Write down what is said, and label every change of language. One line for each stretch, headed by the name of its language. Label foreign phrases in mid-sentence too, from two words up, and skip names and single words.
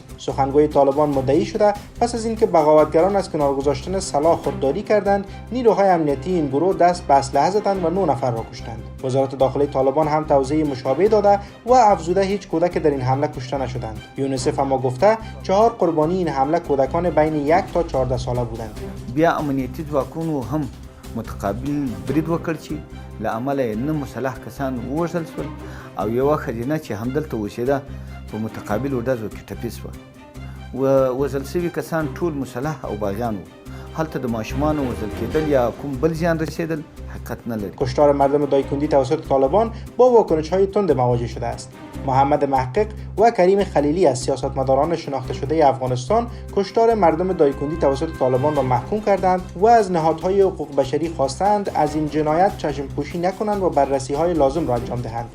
Persian: سخنگوی طالبان مدعی شده پس از اینکه بغاوتگران از کنار گذاشتن سلاح خودداری کردند، نیروهای امنیتی این گروه دست به اسلحه زدند و 9 نفر را کشتند. وزارت داخلی طالبان هم توضیح مشابه داده و افزوده هیچ کودک در این حمله کشته نشدند. یونیسف هم گفته 4 قربانی این حمله کودکان بین 1 تا 14 ساله بودند.
Pashto: بیا امنیتی ځواکونو هم متقابل برید وکړ چې له امله نه مسلح کسان ووژل شول او یوه ښځینه چې همدلته اوسېده په متقابلو ډزو کې ټپي شوه و وژل شوي کسان ټول مسلح او باغیان وو. هلته د ماشومانو وژل کېدل یا کوم بل زیان رسېدل حقیقت نلري.
Persian: کشتار مردم دایکندی توسط طالبان با واکنش‌های تند مواجه شده است. محمد محقق و کریم خلیلی از سیاستمداران شناخته شده افغانستان کشتار مردم دایکندی توسط طالبان را محکوم کردند و از نهادهای حقوق بشری خواستند از این جنایت چشم‌پوشی نکنند و بررسی‌های لازم را انجام دهند.